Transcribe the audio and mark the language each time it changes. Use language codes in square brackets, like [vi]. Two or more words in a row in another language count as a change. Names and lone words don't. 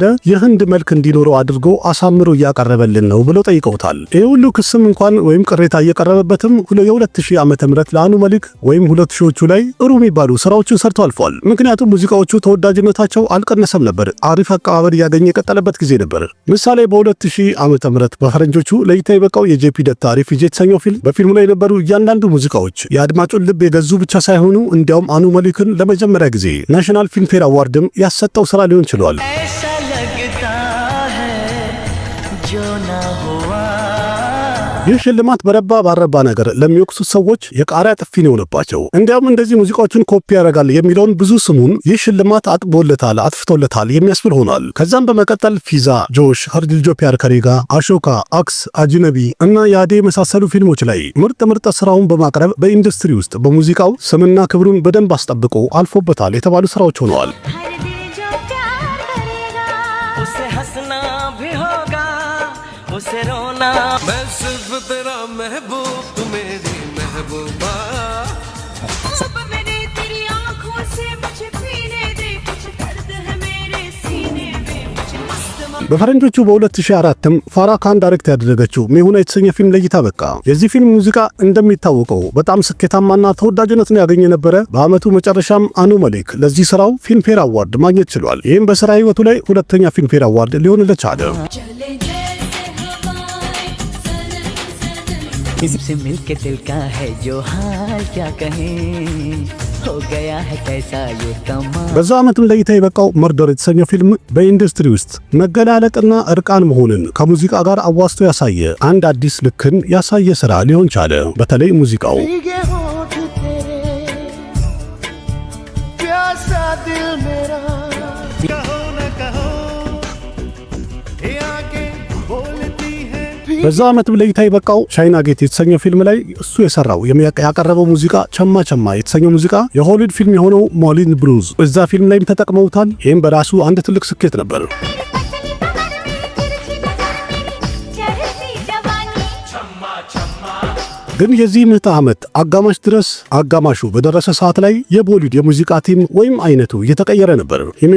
[am] የህንድ መልክ እንዲኖረው አድርጎ አሳምሮ እያቀረበልን ነው ብለው ጠይቀውታል። ይህ ሁሉ ክስም እንኳን ወይም ቅሬታ እየቀረበበትም የ2000 ዓመተ ምህረት ለአኑማሊክ ወይም 2000ዎቹ ላይ ጥሩ የሚባሉ ስራዎችን ሰርቶ አልፏል። ምክንያቱም ሙዚቃዎቹ ተወዳጅነታቸው አልቀነሰም ነበር፣ አሪፍ አቀባበል እያገኘ የቀጠለበት ጊዜ ነበር። ምሳሌ በ2000 ዓመተ ምህረት በፈረንጆቹ ለእይታ የበቃው የጄፒ ደታ ሪፊጂ የተሰኘው ፊልም በፊልሙ ላይ የነበሩ እያንዳንዱ ሙዚቃዎች የአድማጩን ልብ የገዙ ብቻ ሳይሆኑ እንዲያውም አኑማሊክን ለመጀመሪያ ጊዜ ናሽናል ፊልም ፌር አዋርድም ያሰጠው ስራ ሊሆን ችሏል። [hi] ऐसा लगता है जो ना हुआ [am] ይህ ሽልማት በረባ ባረባ ነገር ለሚወቅሱት ሰዎች የቃሪያ ጥፊ ነው የሆነባቸው። እንዲያውም እንደዚህ ሙዚቃዎችን ኮፒ ያደርጋል የሚለውን ብዙ ስሙን ይህ ሽልማት አጥቦለታል፣ አጥፍቶለታል የሚያስብል ሆኗል። ከዛም በመቀጠል ፊዛ፣ ጆሽ፣ ሀርዲልጆ ፒያር ከሬጋ፣ አሾካ፣ አክስ፣ አጅነቢ እና ያዴ የመሳሰሉ ፊልሞች ላይ ምርጥ ስራውን በማቅረብ በኢንዱስትሪ ውስጥ በሙዚቃው ስምና ክብሩን በደንብ አስጠብቆ አልፎበታል የተባሉ ስራዎች ሆነዋል። [hi] उसे हंसना भी होगा उसे रोना मैं सिर्फ तेरा महबूब तू मेरी महबूबा सब मेरे तेरी आंखों से मुझे पीने दे कुछ दर्द है मेरे सीने में मुझे मस्त [am] በፈረንጆቹ በ2004ም ፋራካን ዳይሬክት ያደረገችው ሜሁና የተሰኘ ፊልም ለእይታ በቃ። የዚህ ፊልም ሙዚቃ እንደሚታወቀው በጣም ስኬታማና ተወዳጅነትን ያገኘ ነበረ። በአመቱ መጨረሻም አኑማሊክ ለዚህ ስራው ፊልም ፌር አዋርድ ማግኘት ችሏል። ይህም በስራ ህይወቱ ላይ ሁለተኛ ፊልም ፌር አዋርድ ሊሆንለት ቻለ። [hi] किसी से मिलके दिल का है जो हाल क्या कहें हो गया है कैसा ये कमाल [am] በዛ ዓመትም ለእይታ የበቃው መርደር የተሰኘው ፊልም በኢንዱስትሪ ውስጥ መገላለጥና እርቃን መሆንን ከሙዚቃ ጋር አዋስቶ ያሳየ አንድ አዲስ ልክን ያሳየ ስራ ሊሆን ቻለ። በተለይ ሙዚቃው [hi] प्यासा दिल मेरा कहो न कहो ये आगे बोलती है [am] በዛ ዓመትም ለእይታ የበቃው ቻይና ጌት የተሰኘው ፊልም ላይ እሱ የሰራው ያቀረበው ሙዚቃ ቸማ የተሰኘው ሙዚቃ የሆሊውድ ፊልም የሆነው ሞሊን ብሉዝ እዛ ፊልም ላይም ተጠቅመውታል። ይህም በራሱ አንድ ትልቅ ስኬት ነበር። ግን የዚህ ምዕተ ዓመት አጋማሽ ድረስ አጋማሹ በደረሰ ሰዓት ላይ የቦሊውድ የሙዚቃ ቲም ወይም አይነቱ እየተቀየረ ነበር። ሂሜሽ